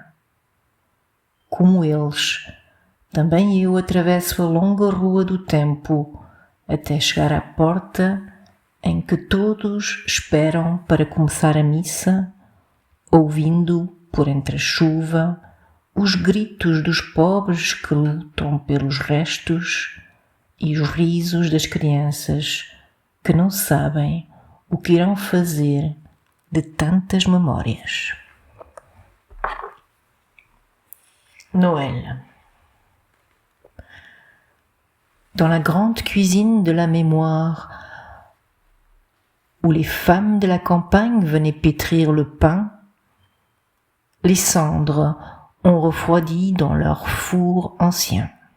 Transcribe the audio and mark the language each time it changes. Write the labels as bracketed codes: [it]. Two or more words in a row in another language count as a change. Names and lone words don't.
[pt] Como eles, também eu atravesso a longa rua do tempo até chegar à porta em que todos esperam para começar a missa, ouvindo, por entre a chuva, os gritos dos pobres que lutam pelos restos e os risos das crianças que não sabem o que irão fazer de tantas memórias. [fr] Noël. Dans la grande cuisine de la mémoire, où les femmes de la campagne venaient pétrir le pain, les cendres ont refroidi dans leur four ancien.